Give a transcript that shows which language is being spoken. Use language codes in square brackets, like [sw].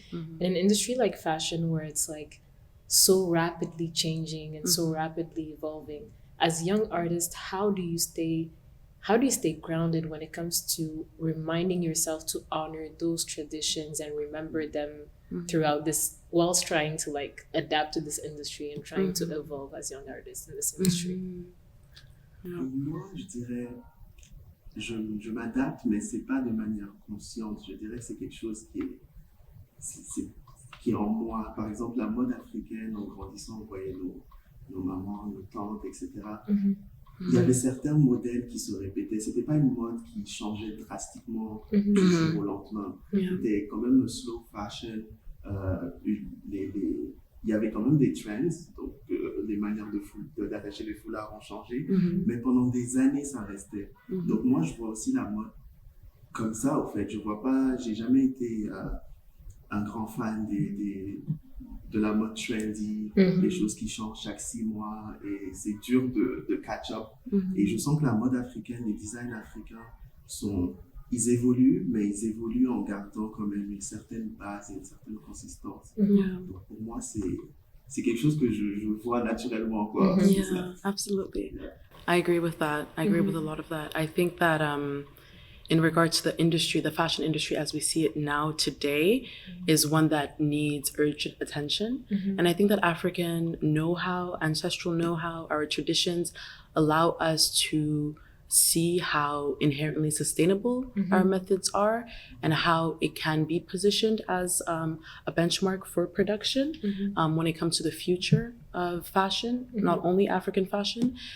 [en] In an industry like fashion where it's like so rapidly changing and so rapidly evolving, as young artists, how do you stay grounded when it comes to reminding yourself to honor those traditions and remember them throughout this, whilst trying to like adapt to this industry and trying to evolve as young artists in this industry? [fr] Moi, je dirais, je m'adapte, mais c'est pas de manière consciente. Je dirais que c'est quelque chose qui est en moi. Par exemple, la mode africaine, en grandissant, on voyait nos mamans, nos tantes, etc. Il y avait certains modèles qui se répétaient. C'était pas une mode qui changeait drastiquement du jour au lendemain. C'était quand même le slow fashion. Il y avait quand même des trends, donc les manières d'attacher les foulards ont changé, mais pendant des années ça restait. Donc moi je vois aussi la mode comme ça au fait. J'ai jamais été un grand fan de la mode trendy, des choses qui changent chaque 6 mois et c'est dur de [en] catch up. [fr] Et je sens que la mode africaine, les designs africains ils évoluent, mais ils évoluent en gardant quand même une certaine base et une certaine consistance. Donc pour moi, c'est quelque chose que je vois naturellement, quoi. [en] Yeah, absolutely. I agree with that. I agree with a lot of that. I think that in regards to the industry, the fashion industry as we see it now today is one that needs urgent attention. And I think that African know-how, ancestral know-how, our traditions allow us to see how inherently sustainable our methods are and how it can be positioned as a benchmark for production when it comes to the future of fashion, not only African fashion.